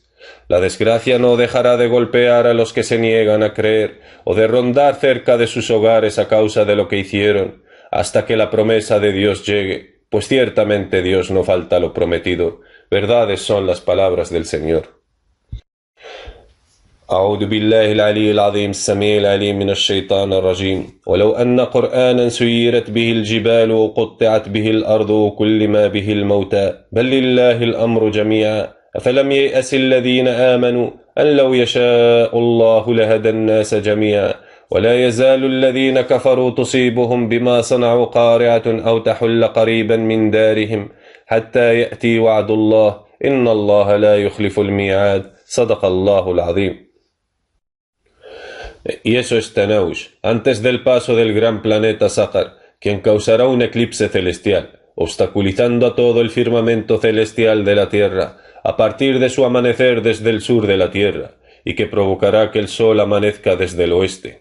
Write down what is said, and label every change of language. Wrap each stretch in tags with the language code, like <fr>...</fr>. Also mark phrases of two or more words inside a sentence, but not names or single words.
<es>La desgracia no dejará de golpear a los que se niegan a creer o de rondar cerca de sus hogares a causa de lo que hicieron, hasta que la promesa de Dios llegue, pues ciertamente Dios no falta lo prometido. Verdades son las palabras del Señor.</es> <ar>أعوذ بالله العلي العظيم السميع العليم من الشيطان الرجيم ولو أن قرآنا سيرت به الجبال وقطعت به الأرض وكل ما به الموتى بل لله الأمر جميعا أفلم ييأس الذين آمنوا أن لو يشاء الله لهدى الناس جميعا ولا يزال الذين كفروا تصيبهم بما صنعوا قارعة أو تحل قريبا من دارهم حتى يأتي وعد الله إن الله لا يخلف الميعاد صدق الله العظيم.</ar> <es>Y eso es Tanaush, antes del paso del gran planeta Sácar, quien causará un eclipse celestial, obstaculizando a todo el firmamento celestial de la Tierra, a partir de su amanecer desde el sur de la Tierra, y que provocará que el Sol amanezca desde el oeste.</es>